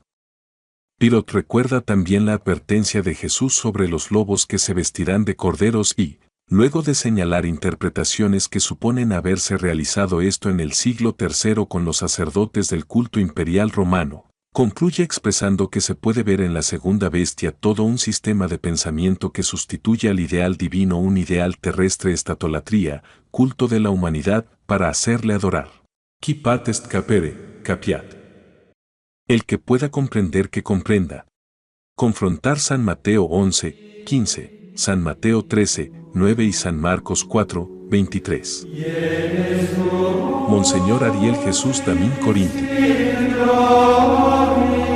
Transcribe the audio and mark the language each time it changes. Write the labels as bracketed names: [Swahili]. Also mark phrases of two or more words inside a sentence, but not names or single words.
[Spanish] Pilot recuerda también la advertencia de Jesús sobre los lobos que se vestirán de corderos y, luego de señalar interpretaciones que suponen haberse realizado esto en el siglo III con los sacerdotes del culto imperial romano, concluye expresando que se puede ver en la segunda bestia todo un sistema de pensamiento que sustituye al ideal divino un ideal terrestre estatolatría, culto de la humanidad, para hacerle adorar. [Latin] Qui patest capere, capiat. [Spanish] El que pueda comprender que comprenda. Confrontar San Mateo 11, 15, San Mateo 13, 9 y San Marcos 4, 23. Monseñor Ariel Jesús Damín Corinti.